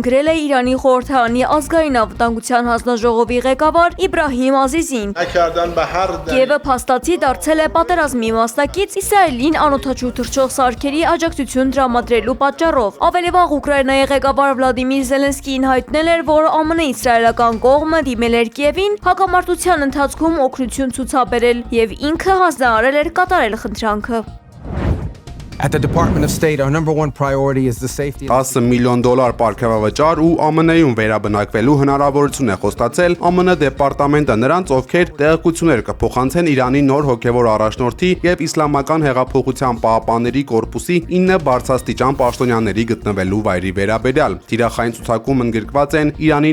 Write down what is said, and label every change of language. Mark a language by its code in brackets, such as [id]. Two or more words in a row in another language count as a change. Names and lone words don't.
[hy] գրել է Իրանի խորհրդարանի ազգային անվտանգության հանձնաժողովի ղեկավար Իբրահիմ Ազիզին։ Կիևը փաստացի դարձել է պատերազմի մասնակից Իսրայելին անօդաչու թռչող սարքերի աջակցություն տրամադրելու պատճառով։ Ավելի վաղ Ուկրաինայի ղեկավար Վլադիմիր Զելենսկին հայտնել էր, որ ԱՄՆ իսրայելական կողմը դիմել էր Կիևին հակամարտության ընթացքում օգնություն ցուցաբերել եւ ինքը հանձնարարել էր կատարել խնդրանքը։ [en] At the Department of State, our number one priority is the safety. [hy] $10 միլիոն պարգևավճար ու ԱՄՆ-ում վերաբնակվելու հնարավորություն է խոստացել ԱՄՆ դեպարտամենտը նրանց, ովքեր տեղեկություններ կփոխանցեն Իրանի նոր հոգևոր առաջնորդի եւ Իսլամական հեղափոխության պահապանների կորպուսի 9 բարձրաստիճան պաշտոնյաների գտնվելու վայրի վերաբերյալ։ Թիրախային ցուցակում ընդգրկված են Իրանի